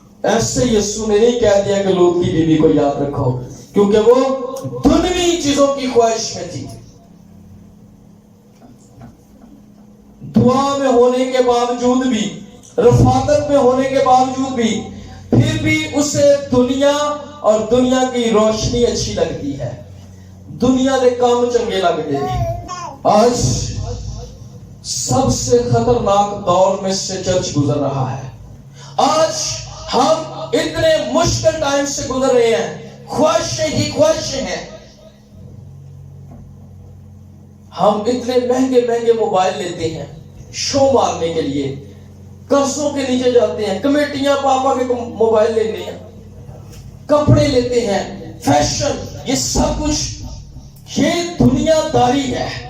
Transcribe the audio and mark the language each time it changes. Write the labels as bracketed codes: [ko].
[ur] ایسے یسوع نے نہیں کہہ دیا کہ لوط کی بیوی کو یاد رکھو, کیونکہ وہ دنیوی چیزوں کی خواہش میں تھی. دعا میں ہونے کے باوجود بھی, رفاقت میں ہونے کے باوجود بھی, پھر بھی اسے دنیا اور دنیا کی روشنی اچھی لگتی ہے. [pa] دنیا دے کام چنگے لگتے ہیں. [ur] آج سب سے خطرناک دور میں سے چرچ گزر رہا ہے. آج ہم اتنے مشکل ٹائم سے گزر رہے ہیں, خواہشیں ہی خواہشیں ہیں. ہم اتنے مہنگے مہنگے موبائل لیتے ہیں شو مارنے کے لیے, قرضوں کے نیچے جاتے ہیں, کمیٹیاں پاپا کے موبائل لیتے ہیں, کپڑے لیتے ہیں, فیشن, یہ سب کچھ یہ دنیا داری ہے.